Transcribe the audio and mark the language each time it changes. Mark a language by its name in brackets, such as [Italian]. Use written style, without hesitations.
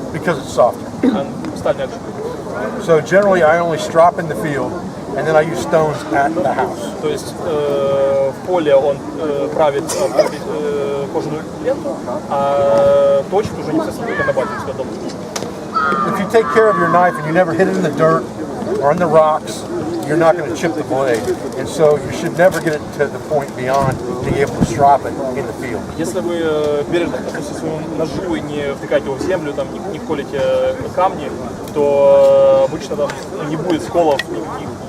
[English] Because it's softer. [Russian] Сталь мягче. [English] So generally I only strap in the field and then I use stones at the house. [Russian] То есть в поле он правит кожаную ленту, а точит уже непосредственно на базе у себя дома. [English] If you take care of your knife and you never hit it in the dirt or on the rocks, you're not going to chip the blade. And so you should never get it to the point beyond being able to strap it in the field. [Russian] Если вы бережно относитесь к своему ножу и не втыкаете его в землю, там, не колите камни, то обычно там не будет сколов никаких.